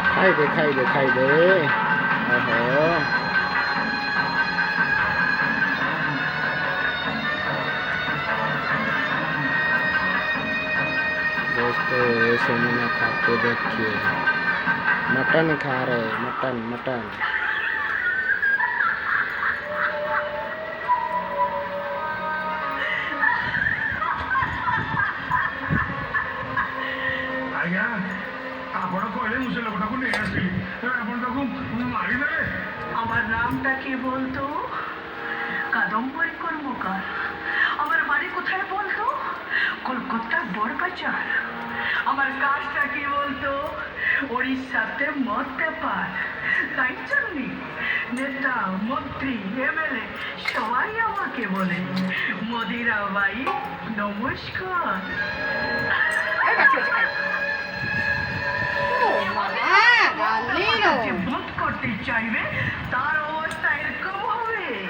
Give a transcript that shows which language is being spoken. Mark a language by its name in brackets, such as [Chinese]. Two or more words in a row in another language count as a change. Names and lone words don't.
[Odia] ଖାଇଦେ ଓହୋ [Hindi] दोस्तों सिनेमा खा के देखिए मटन खा रहे मटन मटन [Odia] ଆଜ୍ଞା ଆପଣ କହିଲେ ମୁଁ ସେ ଲୋକଟାକୁ ନେଇ ଆସିଲି ଆପଣ ତାକୁ ମାରିଦେଲେ [Bangla] আমার নামটা কি বলতো কাদম্বরী কর্মকার আমার বাড়ি কোথায় বলতো কলকাতার বড়বাজার আমার কাজটা কি বলতো ওড়িশাতে মদ ব্যাপার তাই জন্যে নেতা মন্ত্রী এমএলএ সবাই আমাকে বলে মোদিরা বাই নমস্কার যে ভোট করতে চাইবে তার অবস্থা এরকম হবে